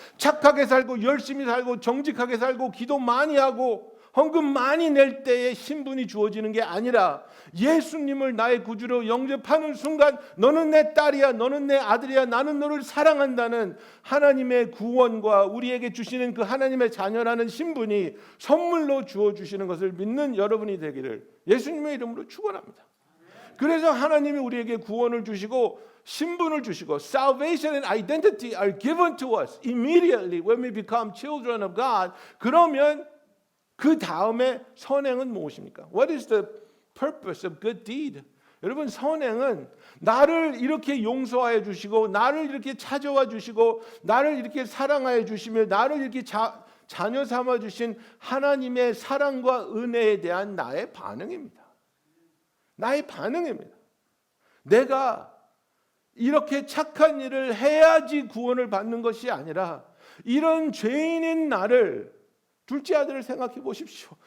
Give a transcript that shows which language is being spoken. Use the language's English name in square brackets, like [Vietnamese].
[Korean] 착하게 살고 열심히 살고 정직하게 살고 기도 많이 하고 헌금 많이 낼 때에 신분이 주어지는 게 아니라 예수님을 나의 구주로 영접하는 순간 너는 내 딸이야 너는 내 아들이야 나는 너를 사랑한다는 하나님의 구원과 우리에게 주시는 그 하나님의 자녀라는 신분이 선물로 주어주시는 것을 믿는 여러분이 되기를 예수님의 이름으로 축원합니다. 그래서 하나님이 우리에게 구원을 주시고 신분을 주시고 [English] salvation and identity are given to us immediately when we become children of God. [Korean] 그러면 그 다음에 선행은 무엇입니까? [English] What is the purpose of good deed? [Korean] 여러분 선행은 나를 이렇게 용서하여 주시고 나를 이렇게 찾아와 주시고 나를 이렇게 사랑하여 주시며 나를 이렇게 자녀 삼아 주신 하나님의 사랑과 은혜에 대한 나의 반응입니다. 나의 반응입니다. 내가 이렇게 착한 일을 해야지 구원을 받는 것이 아니라 이런 죄인인 나를 둘째 아들을 생각해 보십시오.